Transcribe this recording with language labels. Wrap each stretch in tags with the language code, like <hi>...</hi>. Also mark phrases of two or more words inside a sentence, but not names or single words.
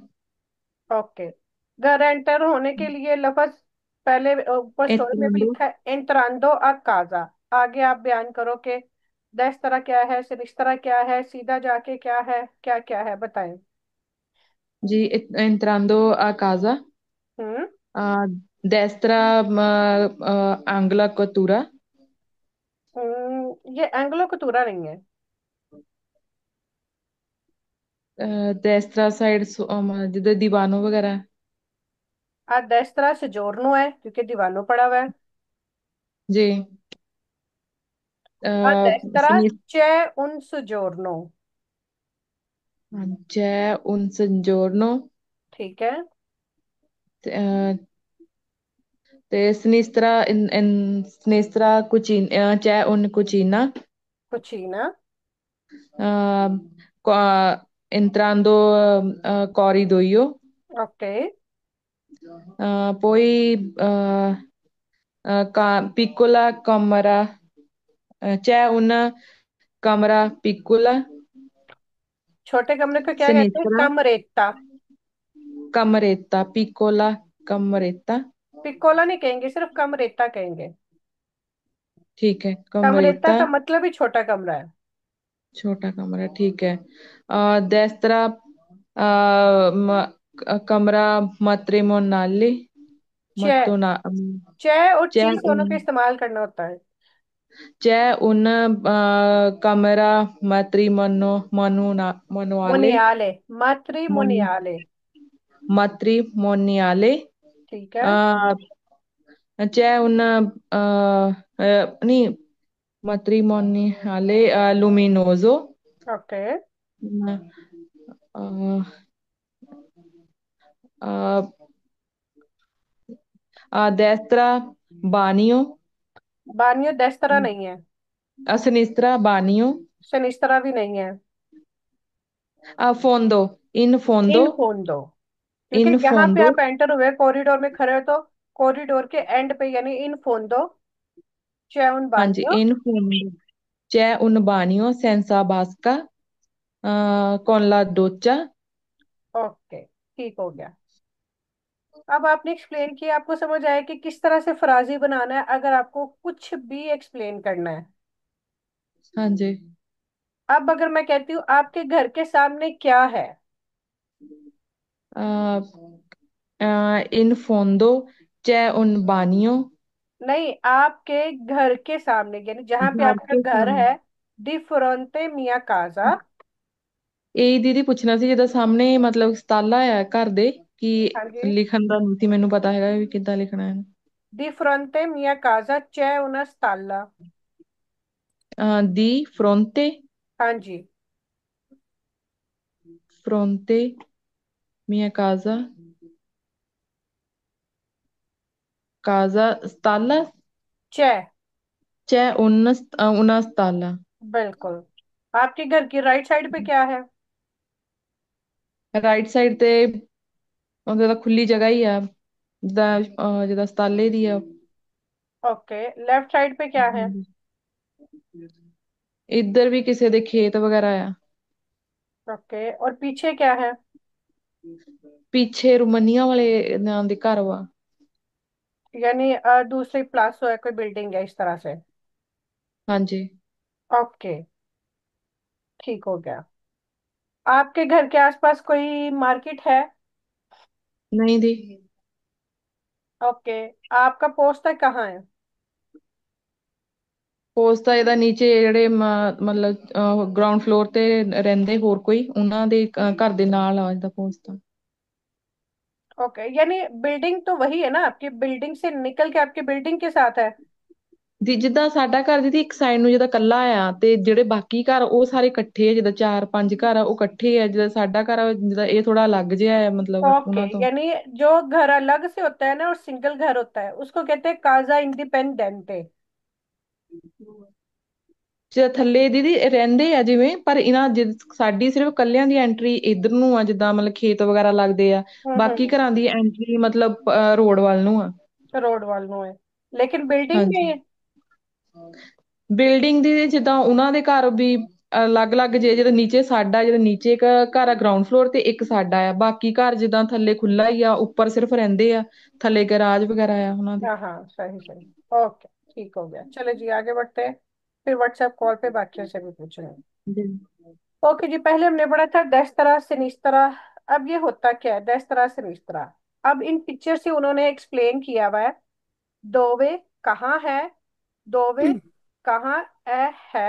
<hi>ओके। घर एंटर होने के लिए लफ्ज पहले ऊपर स्टोरी में भी एंट्रांडो। लिखा है,</hi> <it>entrando a casa.</it> <hi>आगे आप बयान करो कि दस तरह क्या है, सिनिस्तरा क्या है, सीधा जाके क्या है, क्या क्या है, बताएं। जी,</hi> <it>entrando a casa,</it> <hi>हम्म।</hi> <it>a destra, angla cottura,</it> <hi>ये</hi> <it>angolo cottura</it> <hi>नहीं है। destra साइड जिधर दीवानों वगैरह।</hi> <it>a destra soggiorno</it> <hi>है क्योंकि दीवानों पड़ा हुआ है। जी।</hi> <it>a destra</it> <hi>फिनिश।</hi> <it>c'è un soggiorno। c'è un soggiorno,</it> <hi>ठीक है।</hi> <it>te sinistra in sinistra cucina, c'è un cucina.</it> <hi>कुचीना।</hi> <it>uh, entrando corridoio,</it> <hi>ओके।</hi> <it>poi piccola camera, c'è una camera piccola,</it> <hi>छोटे कमरे को क्या कहते हैं?</hi> <it>sinistra,</it> <hi>कमरेत्ता।</hi> <it>cameretta, piccola cameretta,</it> <hi>पिक्कोला नहीं कहेंगे, सिर्फ कमरेत्ता कहेंगे। ठीक है, कमरेत्ता</hi> <it>cameretta,</it> <hi>का मतलब ही छोटा कमरा है। छोटा कमरा, ठीक है। destra, कमरा matrimoniale, चे।</hi> <it>matona,</it> <hi>चे और</hi> <it>c'è</it> <hi>ची</hi> <it>un</it> <hi>दोनों का इस्तेमाल करना होता है।</hi> <it>C'è un camera manuale,</it> <hi>मुनियाले।</hi> <it>moni-</it> <hi>मातृमुनियाले।</hi> <it>matrimoniale.</it> <hi>ठीक है।</hi> <it>Uh, c'è un नहीं, matrimoniale luminoso.</it> <hi>ओके।</hi> <it>Uh, uh, a destra bagno,</it> <hi>बानियो दस तरह नहीं है।</hi> <it>a sinistra bagno,</it> <hi>शनिस्तरा भी नहीं है।</hi> <it>a fondo, in fondo, in fondo.</it> <hi>क्योंकि</hi> <it>in</it> <hi>यहाँ पे</hi> <it>fondo.</it> <hi>आप एंटर हुए कॉरिडोर में खड़े हो तो कॉरिडोर के एंड पे यानी</hi> <it>in fondo. c'è un</it> <hi>हाँ जी, बानियो।</hi> <it>in fondo. C'è un bagno senza vasca, con la doccia.</it> <hi>ओके, ठीक हो गया। अब आपने एक्सप्लेन किया, आपको समझ आया कि किस तरह से फराजी बनाना है अगर आपको कुछ भी एक्सप्लेन करना है। हाँ जी। अब अगर मैं कहती हूँ आपके घर के सामने क्या है?</hi> <it>Uh, in fondo c'è un bagno,</it> <hi>नहीं, आपके घर के सामने यानी जहां पे घर आपका के घर सामने। है।</hi> <it>di fronte mia casa.</it> <pa>ਇਹ ਦੀਦੀ ਪੁੱਛਣਾ ਸੀ, ਜਿਹਦਾ ਸਾਹਮਣੇ ਮਤਲਬ ਸਤਾਲਾ ਹੈ ਘਰ ਦੇ, ਕਿ</pa> <hi>हाँ जी।</hi> <pa>ਲਿਖਣ ਦਾ ਨਹੀਂ ਸੀ ਮੈਨੂੰ ਪਤਾ ਹੈਗਾ ਵੀ ਕਿੱਦਾਂ ਲਿਖਣਾ ਹੈ।</pa> <it>di fronte mia casa c'è una stalla। ਦੀ fronte,</it> <hi>हाँ जी।</hi> <it>fronte mia casa, casa stalla, c'è। c'è una stalla।</it> <hi>बिल्कुल। आपके घर की राइट साइड पे क्या है?</hi> <pa>ਰਾਈਟ ਸਾਈਡ ਤੇ ਉਹਦੇ ਤਾਂ ਖੁੱਲੀ ਜਗ੍ਹਾ ਹੀ ਆ, ਜਿੱਦਾਂ ਜਿੱਦਾਂ ਸਤਾਲੇ ਦੀ ਆ।</pa> <hi>ओके। लेफ्ट साइड पे क्या है?</hi> <pa>ਇੱਧਰ ਵੀ ਕਿਸੇ ਦੇ ਖੇਤ ਵਗੈਰਾ ਆ।</pa> <hi>ओके, और पीछे क्या है?</hi> <pa>ਪਿੱਛੇ ਰੁਮਨੀਆਂ ਵਾਲੇ ਨਾਂ ਦੇ ਘਰ ਵਾ।</pa> <hi>यानी दूसरी प्लास है, कोई बिल्डिंग है इस तरह से।</hi> <pa>ਹਾਂਜੀ।</pa> <hi>ओके। ठीक हो गया। आपके घर के आसपास कोई मार्केट है? नहीं दी। ओके। आपका पोस्टर कहाँ है?</hi> <pa>ਪੋਸਟ ਇਹਦਾ ਨੀਚੇ ਜਿਹੜੇ ਮਤਲਬ ਗਰਾਊਂਡ ਫਲੋਰ ਤੇ ਰਹਿੰਦੇ ਹੋਰ ਕੋਈ ਉਹਨਾਂ ਦੇ ਘਰ ਦੇ ਨਾਲ ਆ ਇਹਦਾ ਪੋਸਟ।</pa> <hi>ओके, यानी बिल्डिंग तो वही है ना, आपकी बिल्डिंग से निकल के आपकी बिल्डिंग के साथ है।</hi> <pa>ਦੀ ਜਿੱਦਾਂ ਸਾਡਾ ਘਰ ਦੀ ਇੱਕ ਸਾਈਡ ਨੂੰ ਜਿੱਦਾਂ ਕੱਲਾ ਆ ਤੇ ਜਿਹੜੇ ਬਾਕੀ ਘਰ ਉਹ ਸਾਰੇ ਇਕੱਠੇ ਆ, ਜਿੱਦਾਂ ਚਾਰ ਪੰਜ ਘਰ ਆ ਉਹ ਇਕੱਠੇ ਆ, ਜਿੱਦਾਂ ਸਾਡਾ ਘਰ ਆ ਜਿੱਦਾਂ ਇਹ ਥੋੜਾ ਅਲੱਗ ਜਿਹਾ ਹੈ ਮਤਲਬ</pa> <hi>ओके,</hi> <pa>ਉਹਨਾਂ ਤੋਂ।</pa> <hi>यानी जो घर अलग से होता है ना और सिंगल घर होता है उसको कहते हैं</hi> <it>casa indipendente.</it> <pa>ਜਿੱਦਾਂ ਥੱਲੇ ਦੀਦੀ ਰਹਿੰਦੇ ਆ ਜਿਵੇਂ, ਪਰ ਇਹਨਾਂ ਸਾਡੀ ਸਿਰਫ ਕੱਲਿਆਂ ਦੀ ਐਂਟਰੀ ਇਧਰ ਨੂੰ ਆ, ਜਿੱਦਾਂ ਮਤਲਬ ਖੇਤ ਵਗੈਰਾ ਲੱਗਦੇ ਆ। ਬਾਕੀ ਘਰਾਂ ਦੀ ਐਂਟਰੀ ਮਤਲਬ ਰੋਡ ਵੱਲ ਨੂੰ ਆ।</pa> <hi>रोड वालों है, लेकिन बिल्डिंग में</hi> <pa>ਹਾਂਜੀ।</pa> <hi>है।</hi> <pa>ਬਿਲਡਿੰਗ ਦੀ ਜਿੱਦਾਂ ਉਹਨਾਂ ਦੇ ਘਰ ਵੀ ਅਲੱਗ-ਅਲੱਗ ਜੇ, ਜਿਹੜਾ ਨੀਚੇ ਸਾਡਾ, ਜਿਹੜਾ ਨੀਚੇ ਇੱਕ ਘਰ ਆ ਗਰਾਊਂਡ ਫਲੋਰ ਤੇ ਇੱਕ ਸਾਡਾ ਆ, ਬਾਕੀ ਘਰ ਜਿੱਦਾਂ ਥੱਲੇ ਖੁੱਲਾ ਹੀ ਆ, ਉੱਪਰ ਸਿਰਫ ਰਹਿੰਦੇ आ, ਥੱਲੇ ਗਰਾਜ वगैरह ਆ ਉਹਨਾਂ ਦੇ।</pa> <hi>हाँ हाँ, सही सही। ओके, ठीक हो गया। चलो जी, आगे बढ़ते हैं। फिर व्हाट्सएप कॉल पे बाकियों से भी पूछेंगे। जी ओके जी, पहले हमने पढ़ा था</hi> <it>destra sinistra.</it> <hi>अब ये होता क्या है</hi> <it>destra sinistra?</it> <hi>अब इन पिक्चर से उन्होंने एक्सप्लेन किया हुआ है। दोवे कहाँ है? दोवे कहाँ है?</hi>